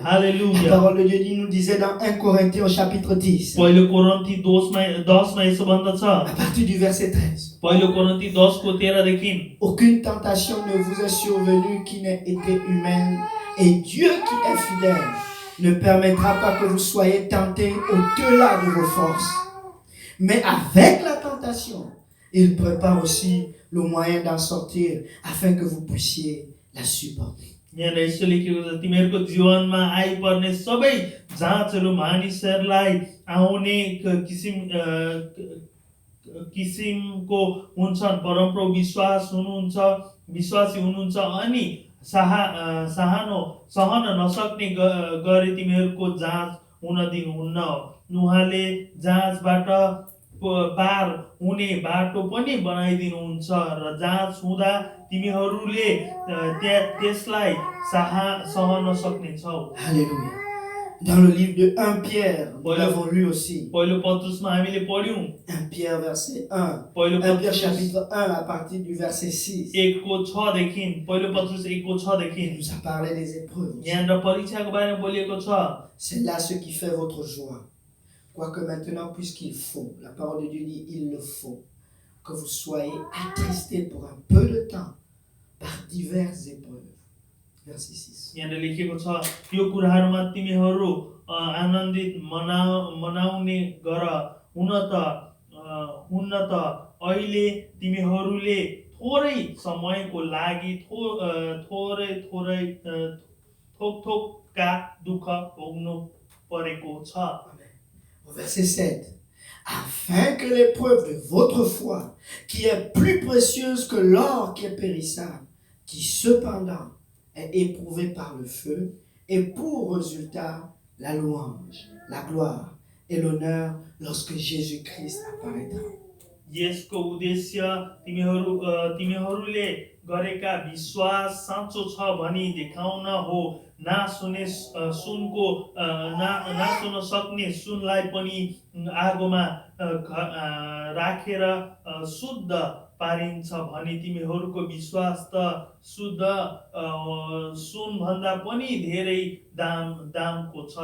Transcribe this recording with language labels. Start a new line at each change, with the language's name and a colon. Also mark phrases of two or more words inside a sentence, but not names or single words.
French: La parole de Dieu nous disait dans 1 Corinthiens au chapitre 10, à partir du verset 13, aucune tentation ne vous est survenue qui n'ait été humaine, et Dieu qui est fidèle ne permettra pas que vous soyez tentés au-delà de vos forces. Mais avec la tentation, il prépare aussi le moyen d'en sortir afin que vous puissiez la supporter.
Nepali: तिमीहरूको जीवनमा आइपर्ने सबै जाँचहरू मानिसहरूलाई आउने किसिमको हुन्छन्। परमप्रभु विश्वासी हुनुहुन्छ अनि सहन नसक्ने गरी तिमीहरूको जाँच हुन दिनुहुन्न। उहाँले जाँचबाट पार हुने बाटो पनि बनाइदिनुहुन्छ र जाँच हुँदा तिमीहरूले त्यसलाई सहन सक्नेछौ।
French: Alléluia. Dans le livre de 1 Pierre, nous l'avons lu aussi. 1 Pierre verset 1. 1 Pierre chapitre 1 à partir du verset 6. Il nous a parlé des épreuves. C'est là ce qui fait votre joie. Quoique maintenant, puisqu'il faut, la parole de Dieu dit, il le faut, que vous soyez attristés pour un peu de temps par diverses épreuves. Verset 6.
Nepali: यहाँ लेखेको छ, यो कुराहरुमा तिमीहरू आनन्दित मनाउने गर। हुन त अहिले तिमीहरूले थोरै समयको लागि थोकका दुःख भोग्नु परेको छ।
French: Verset 7. Afin que l'épreuve de votre foi, qui est plus précieuse que l'or qui est périssable, qui cependant est éprouvé par le feu, et pour résultat la louange, la gloire et l'honneur lorsque Jésus-Christ apparaîtra.
Nepali: यसको उद्देश्य तिमीहरूले गरेका विश्वास साँचो छ भनी देखाउन हो। नसुन सक्ने सुनलाई पनि आगोमा राखेर शुद्ध पारिन्छ भनी तिमीहरूको विश्वास त शुद्ध सुनभन्दा पनि धेरै दामको छ।